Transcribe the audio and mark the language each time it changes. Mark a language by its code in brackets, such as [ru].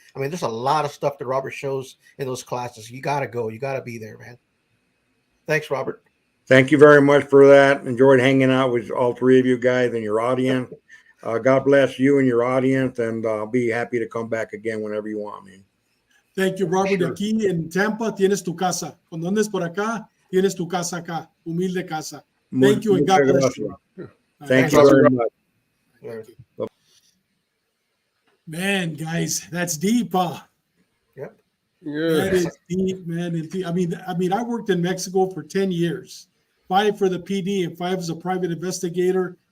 [en] I mean, there's a lot of stuff that Robert shows in those classes. You got to go. You got to be there, man. Thanks, Robert. Thank you very much for that. Enjoyed hanging out with all 3 of you guys and your audience. God bless you and your audience, and I'll be happy to come back again whenever you want me. Thank you, Robert. Sure. [es] Aquí en Tampa tienes tu casa. Cuando andes por acá, tienes tu casa acá. Humilde casa. [en] Thank you, and God bless you. Thank you very much. Man, guys, that's deep, huh? Yep. Yeah. That is deep, man. I mean, I worked in Mexico for 10 years, 5 for the PD and 5 as a private investigator.